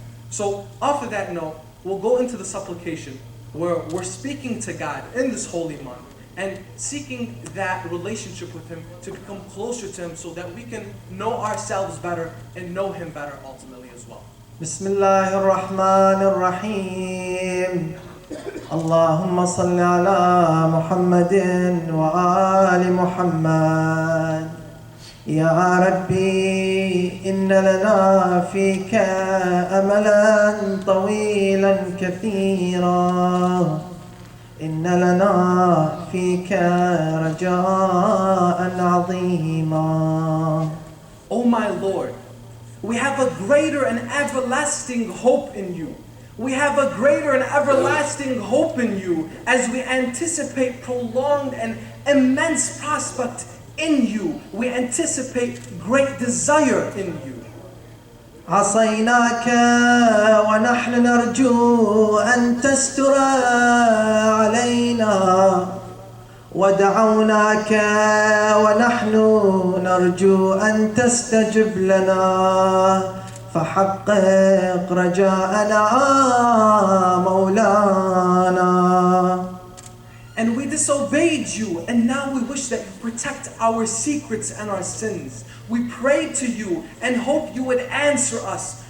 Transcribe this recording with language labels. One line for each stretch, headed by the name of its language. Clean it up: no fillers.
English: So off of that note, we'll go into the supplication where we're speaking to God in this holy month and seeking that relationship with Him to become closer to Him so that we can know ourselves better and know Him better ultimately as well.
Arabic: Bismillahir Rahmanir Rahim. اللهم صل على محمد وآل محمد يا ربي إن لنا فيك أملا طويلا كثيرا إن لنا فيك رجاء عظيما.
English: O my Lord, we have a greater and everlasting hope in you. We have a greater and everlasting hope in you as we anticipate prolonged and immense prospect in you. We anticipate great desire in you.
Arabic: عصيناك ونحن نرجو أن تستر علينا ودعوناك ونحن نرجو أن تستجب لنا فحقق رجاءنا مولانا.
English: And we disobeyed you, and now we wish that you protect our secrets and our sins. We prayed to you and hope you would answer us.